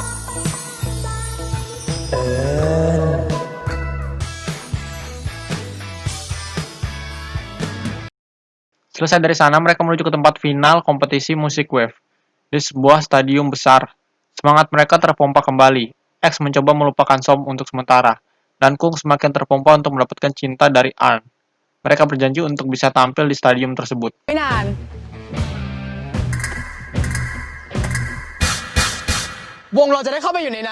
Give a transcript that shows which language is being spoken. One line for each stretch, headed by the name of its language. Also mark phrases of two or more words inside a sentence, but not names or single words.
Indonesian: Selesai dari sana, mereka menuju ke tempat final kompetisi musik Wave di sebuah stadium besar. Semangat mereka terpompa kembali. X mencoba melupakan Som untuk sementara, dan Kung semakin terpompa untuk mendapatkan cinta dari Earn. Mereka berjanji untuk bisa tampil di stadium tersebut.
Thai: ไม่นาน วงเราจะได้เข้าไปอยู่ในนั้น